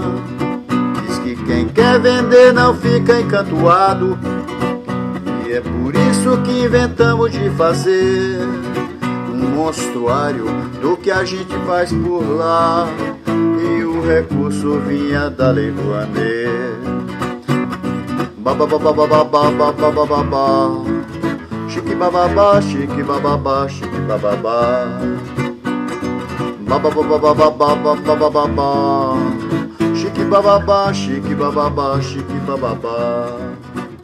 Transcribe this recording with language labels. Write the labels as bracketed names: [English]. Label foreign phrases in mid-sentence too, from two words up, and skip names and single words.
[Portuguese] Diz que quem quer vender não fica encantoado, e é por isso que inventamos de fazer um monstruário do que a gente faz por lá. E o recurso vinha da Lei Rouanet. Babababababababababá, chique bababá, chique bababá, chique bababá. Bababababababababá, chique bababá, chique bababá, chique bababá.